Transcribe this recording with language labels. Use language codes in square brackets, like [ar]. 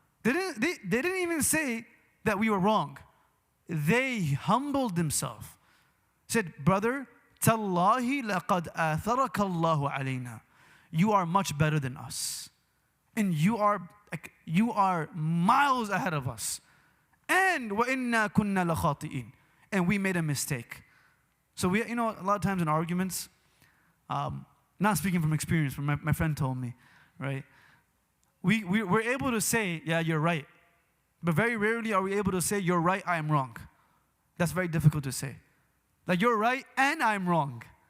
[en] They didn't even say that we were wrong. They humbled themselves. Said, brother, [ar] Tallahi laqad atharaka Allahu alayna. [en] You are much better than us. And you are miles ahead of us. [ar] And وَإِنَّا كُنَّا لَخَاطِئِينَ. [en] And we made a mistake. So a lot of times in arguments, not speaking from experience, but my friend told me, right? We're able to say, yeah, you're right. But very rarely are we able to say, you're right, I am wrong. That's very difficult to say. Like, you're right and I'm wrong.